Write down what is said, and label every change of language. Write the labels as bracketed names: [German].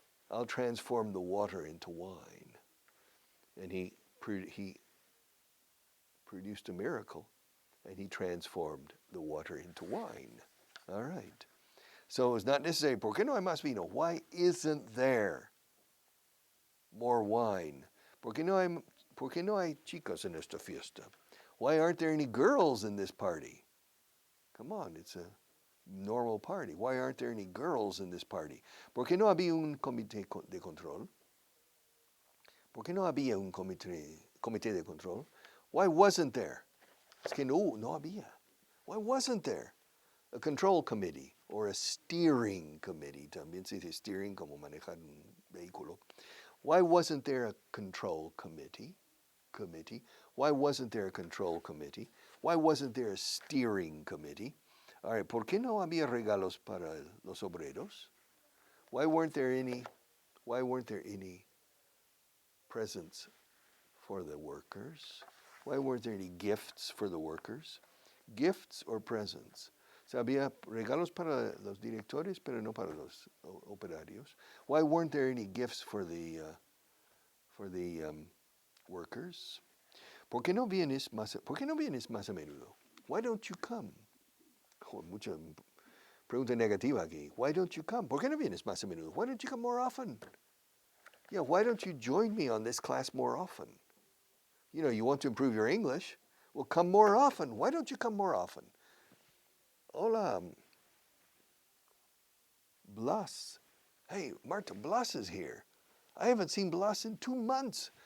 [English] I'll transform the water into wine. And he produced a miracle, and he transformed the water into wine. All right. So it's not necessary. [Spanish] ¿Por qué no hay más vino? [English] Why isn't there more wine? [Spanish] ¿Por qué no hay chicas en esta fiesta? [English] Why aren't there any girls in this party? Come on, it's a normal party? Why aren't there any girls in this party? [Spanish] ¿Por qué no había un comité de control? ¿Por qué no había un comité de control? [English] Why wasn't there? [Spanish] Es que no había. [English] Why wasn't there a control committee or a steering committee? [Spanish] También se dice steering como manejar un vehículo. [English] Why wasn't there a control committee? Why wasn't there a control committee? Why wasn't there a steering committee? All right, [Spanish] ¿por qué no había regalos para los obreros? [English] Why weren't there any presents for the workers? Why weren't there any gifts for the workers? Gifts or presents? [Spanish] O sea, había regalos para los directores, pero no para los operarios. [English] Why weren't there any gifts for the workers? [Spanish] ¿Por qué no vienes más a menudo? [English] Why don't you come? [Spanish] Oh, mucha pregunta negativa aquí. [English] Why don't you come? [Spanish] ¿Por qué no vienes más a menudo? [English] Why don't you come more often? Yeah, why don't you join me on this class more often? You know, you want to improve your English. Well, come more often. Why don't you come more often? [Spanish] Hola, Blas. [English] Hey, Marta, Blas is here. I haven't seen Blas in 2 months.